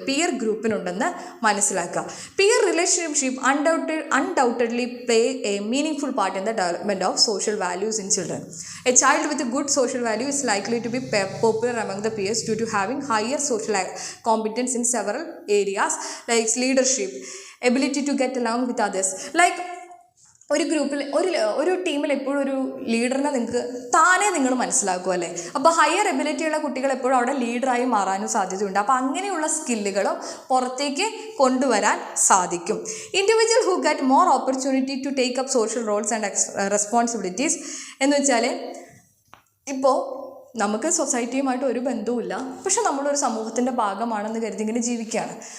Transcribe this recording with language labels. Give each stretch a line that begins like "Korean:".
Malayalam: Peer ഗ്രൂപ്പിനുണ്ടെന്ന് മനസ്സിലാക്കുക.
English: Peer relationship undoubtedly play a meaningful part in the development of social values in children. A child with good social value is likely to be popular among the peers due to having higher social competence in several areas like leadership, ability to get along with others.
Malayalam: Like ഒരു ഗ്രൂപ്പിൽ ഒരു ടീമിൽ എപ്പോഴും ഒരു ലീഡറിനെ നിങ്ങൾ മനസ്സിലാക്കും അല്ലേ. അപ്പോൾ ഹയർ എബിലിറ്റിയുള്ള കുട്ടികൾ എപ്പോഴും അവിടെ ലീഡറായി മാറാനും സാധ്യതയുണ്ട്. അപ്പോൾ അങ്ങനെയുള്ള സ്കില്ലുകളും പുറത്തേക്ക് കൊണ്ടുവരാൻ സാധിക്കും.
English: individual who get more opportunity to take up social roles and responsibilities
Malayalam: എന്ന് വെച്ചാൽ ഇപ്പോൾ നമുക്ക് സൊസൈറ്റിയുമായിട്ട് ഒരു ബന്ധവുമില്ല, പക്ഷെ നമ്മളൊരു സമൂഹത്തിൻ്റെ ഭാഗമാണെന്ന് കരുതി ഇങ്ങനെ ജീവിക്കുകയാണ്.